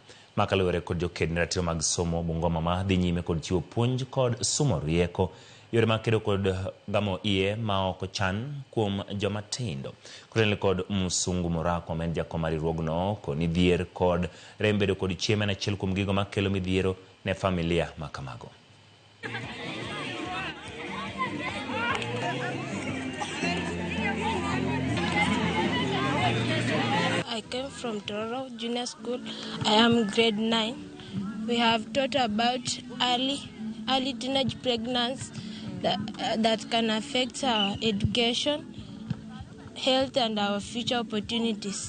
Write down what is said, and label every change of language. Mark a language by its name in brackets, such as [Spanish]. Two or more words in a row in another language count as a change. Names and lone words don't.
[Luo (Kenya and Tanzania)] Makaluwore kod joked ne ratiro mag somo Bungoma ma dhi nyime kod chiwo puonj kod somo rieko yore makedo kod gamo iye ma ok chan kuom joma tindo. Kotele kod Musungu Morako men jakom mar riwruogno koni dhier kod rembedo kod chiemo en achiel kuom gigo makelo midhiero ne familia ma kamago. [English] I came from Toro Junior School. I am grade 9. We have taught about early teenage pregnancy that can affect our education, health, and our future opportunities.